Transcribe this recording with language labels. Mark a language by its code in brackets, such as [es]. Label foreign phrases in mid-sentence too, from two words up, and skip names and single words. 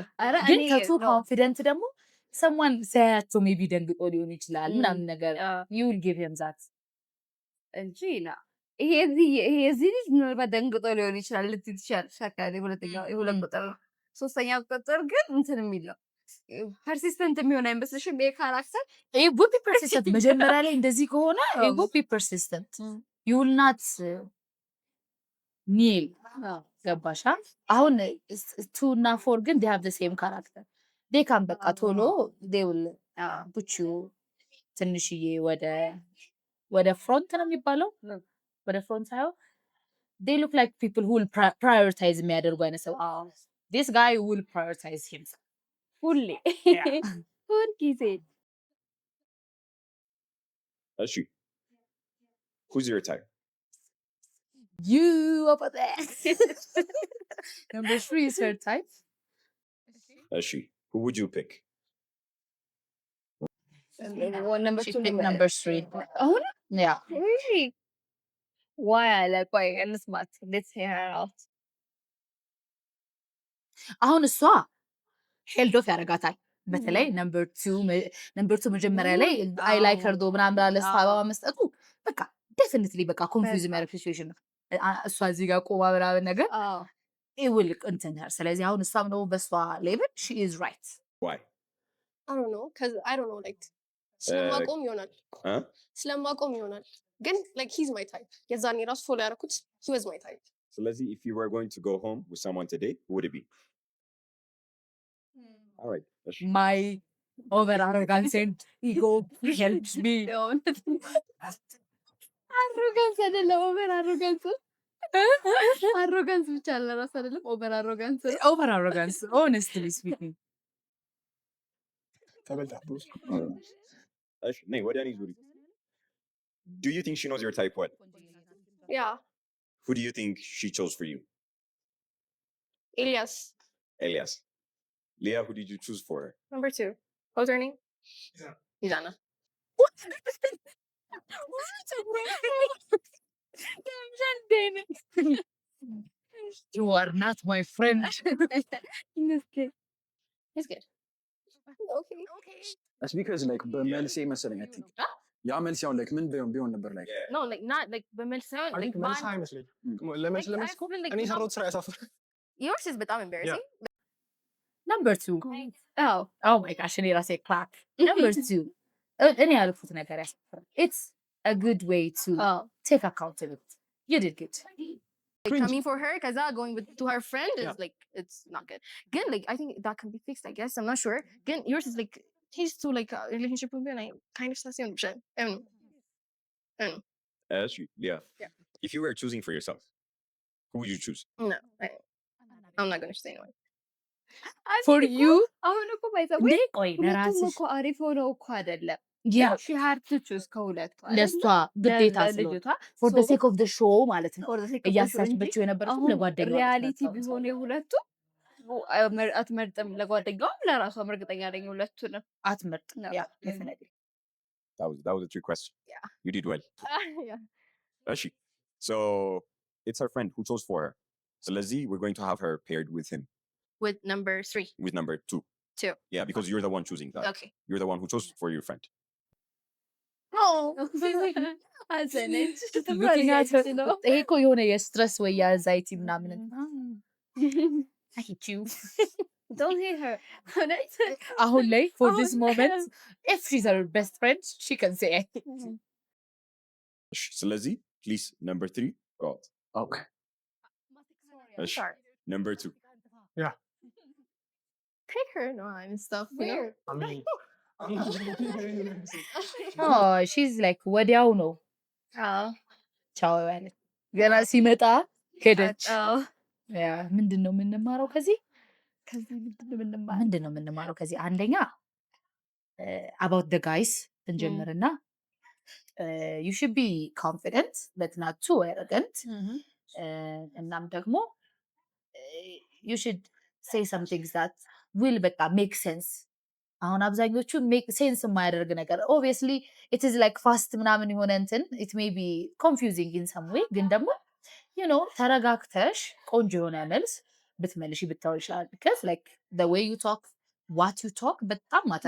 [am] ኧረ ግን እኔ ከቱ ነው ኮንፊደንት ደግሞ ሰማን ሳያቸው ሜቢ ደንግጦ ሊሆን ይችላል ምናምን ነገር [en] you will give him that [am] እንጂ ና ይሄ የዚህ ልጅ ምናልባት ደንግጦ ሊሆን ይችላል ልትይ ትችያለሽ። አካባቢ ሁለተኛው የሁለት ቁጥር ነው። ሶስተኛው ቁጥር ግን እንትን የሚል ነው ፐርሲስተንት የሚሆን አይመስልሽም? ይሄ ካራክተር [en] it would be persistent [am] መጀመሪያ ላይ እንደዚህ ከሆነ [en] it would be persistent you will not kneel ገባሻ? [am] አሁን 2 እና 4 ግን [en] they have the same character they can [am] በቃ ቶሎ [en] they will put you [am] ትንሽዬ ወደ ፍሮንት ነው የሚባለው ወደ ፍሮንት ሳይሆን [en] they look like people who will prioritize [am] የሚያደርጉ አይነት ሰው [en] this guy will prioritize himself [am] ሁሌ ሁል ጊዜ [en] እሺ who's your type? you over there number 3 is her type እሺ who would you pick? number she 2 picked number 3 አሁን yeah really why [am] ቆይ እንስማት [en] let's hear her out [am] አሁን እሷ [en] held off [am] ያደርጋታል በተለይ ነምበር 2 መጀመሪያ ላይ [en] I like her though [am] ምናምን ብላ ለእሷ አበባ መስጠቱ በቃ ዴፊኒትሊ በቃ ኮንፊውዝ የሚያደርግ ሲቹዌሽን ነው። እሷ እዚህ ጋር ቆማ ምናምን ነገር ይውል እንትን her ስለዚህ አሁን እሷም ደግሞ በእሷ ሌቭል [en] she is right Why? I don't know cuz I don't know like [am] ስለማቆም ይሆናል [en] Huh? [am] ስለማቆም ይሆናል ግን [en] like he's my type [am] የዛኔ ራሱ ፎሎ ያደረኩት [en] he was my type. ስለዚህ if you were going to go home with someone today, who would it be? All right. እሺ my over arrogance and ego helps me. [am] አሮጋንስ አይደለም [en] over arrogance arrogance [am] ብቻ አለ ራስ አይደለም [en] over arrogance Over arrogance, honestly speaking. [am] ነይ ወደ እኔ ዙሪ። [en] Do you think she knows your type well? Yeah. Who do you think she chose for you? Elias. Elias. Leah, who did you choose for her? Number 2. What's her name? Izana. You are not my friend. He's good. Okay. That's because like [am] በመልሴ መሰለኝ [en] I think [am] ያ መልስ ያው [en] like [am] ምን ቢሆን ነበር [en] like No, like not like [am] በመልስ ሳይሆን [en] like [am] መልስ አይመስለኝም። ለመልስ እኮ እኔ የሰራሁት ስራ ያሳፍር። [en] yours is በጣም embarrassing. Number 2. Oh my gosh, [am] እኔ ራሴ [en] clap. Number 2. [am] እኔ ያልኩት ነገር ያሳፍራል. [en] It's a good way to take accountability. You did good. Like coming for her kaza going to her friend is like it's not good. Again, like I think that can be fixed, I guess. I'm not sure. Again, yours is like he's to like a relationship with me and I kind of stasyon shit. Yeah. If you were choosing for yourself, who would you choose? No, I'm not gonna say anyone. For you? [am] አሁን እኮ ባይዘው ቆይ ሁለቱም ለራስሽ እኮ አሪፍ ሆነው እኮ አይደለም [en] Yeah. she had to choose ከሁለቱ [am] ለሷ ግዴታ ስለሆነ [en] for the sake of the show [am] ማለት ነው እያሳችበችው የነበረው ለጓደኛዋ ሪያሊቲ ቢሆን የሁለቱ አትመርጥም ለጓደኛዋም ለራሷም እርግጠኛ ነኝ ሁለቱንም አትመርጥም [en] No. yeah definitely That was a trick question. Yeah. You did well. Yeah. Rashi. So it's her friend who chose for her. So Lizzie, we're going to have her paired with him, With number 3. with number 2. 2. Yeah, because you're the one choosing that. Okay. You're the one who chose for your friend. [am] አዘነች ይሄ እኮ የሆነ የስትረስ ወይ የአንዛይቲ ምናምን [en] I hate you. don't hate her አሁን ላይ for this moment if she's her best friend she can say I hate you. So Lizzie, please, number 3. Go out. okay Rashi. Number 2. Take her no and stuff. You know? Oh, she's like [am] ወዲያው ነው ቻው ያለ ገና ሲመጣ ሄደች ያ ምንድነው የምንማረው ከዚህ ምንድነው የምንማረው ከዚህ አንደኛ [en] about the guys እንጀምርና you should be confident but not too arrogant [am] እናም ደግሞ [en] you should say some things that will በቃ make sense [am] አሁን አብዛኞቹ [en] make sense [am] የማያደርግ ነገር [en] obviously it is like fast [am] ምናምን የሆነ እንትን [en] it may be confusing in some way [am] ግን ደግሞ [en] you know [am] ተረጋግተሽ ቆንጆ የሆነ መልስ ብትመልሺ ብታው ይችላል [en] because like the way you talk what you talk [am] በጣም ማተር